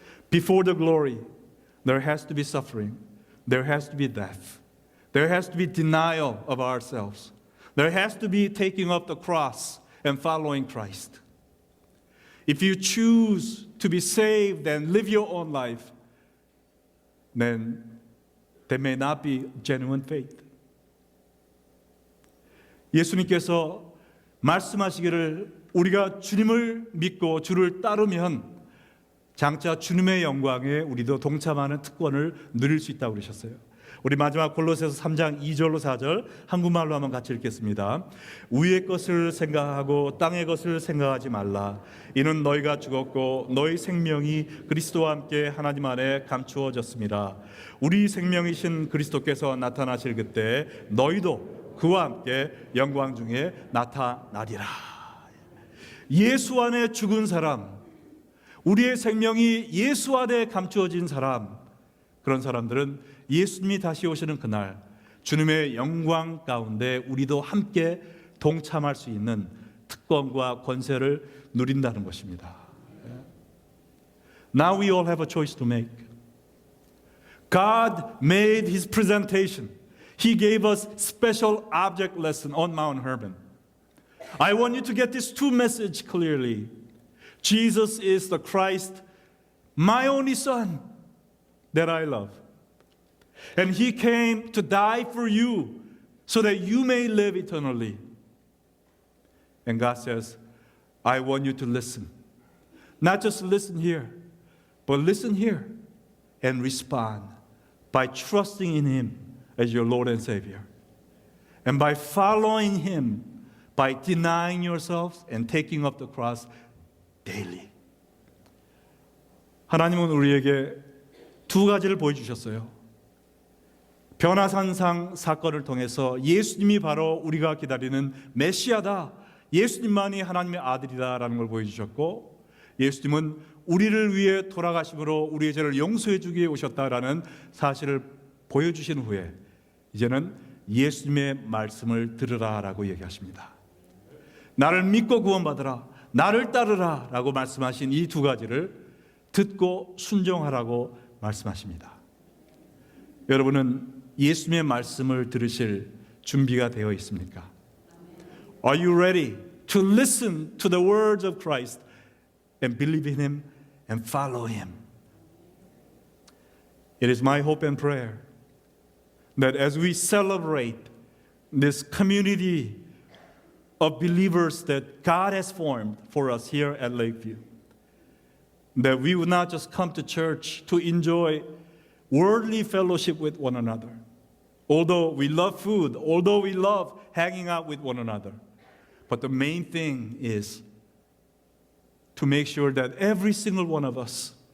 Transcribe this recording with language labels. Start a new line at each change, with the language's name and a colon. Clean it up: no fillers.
English: Before the glory, there has to be suffering, there has to be death, there has to be denial of ourselves, there has to be taking up the cross and following Christ. If you choose to be saved and live your own life, then there may not be genuine faith.
Korean: 예수님께서 말씀하시기를 우리가 주님을 믿고 주를 따르면 장차 주님의 영광에 우리도 동참하는 특권을 누릴 수 있다고 그러셨어요. 우리 마지막 골로새서 3장 2절로 4절 한국말로 한번 같이 읽겠습니다. 위의 것을 생각하고 땅의 것을 생각하지 말라. 이는 너희가 죽었고 너희 생명이 그리스도와 함께 하나님 안에 감추어졌습니다. 우리 생명이신 그리스도께서 나타나실 그때 너희도 그와 함께 영광 중에 나타나리라. 예수 안에 죽은 사람, 우리의 생명이 예수 안에 감추어진 사람, 그런 사람들은 예수님이 다시 오시는 그날 주님의 영광 가운데 우리도 함께 동참할 수 있는 특권과 권세를 누린다는 것입니다.
English: Now we all have a choice to make. God made His presentation. He gave us special object lesson on Mount Hermon. I want you to get these two messages clearly. Jesus is the Christ, my only Son that I love. And He came to die for you so that you may live eternally. And God says, I want you to listen. Not just listen here, but listen here and respond by trusting in Him as your Lord and Savior. And by following Him, by denying yourselves and taking up the cross daily.
Korean: 하나님은 우리에게 두 가지를 보여주셨어요. 변화산상 사건을 통해서 예수님이 바로 우리가 기다리는 메시아다, 예수님만이 하나님의 아들이다라는 걸 보여주셨고, 예수님은 우리를 위해 돌아가심으로 우리의 죄를 용서해 주기 위해 오셨다라는 사실을 보여주신 후에 이제는 예수님의 말씀을 들으라라고 얘기하십니다. 나를 믿고 구원받으라, 나를 따르라 라고 말씀하신 이 두 가지를 듣고 순종하라고 말씀하십니다. 여러분은 예수님의 말씀을 들으실 준비가 되어 있습니까?
English: Are you ready to listen to the words of Christ and believe in Him and follow Him? It is my hope and prayer that as we celebrate this community of believers that God has formed for us here at Lakeview, that we would not just come to church to enjoy worldly fellowship with one another, although we love food, although we love hanging out with one another, but the main thing is to make sure that every single one of us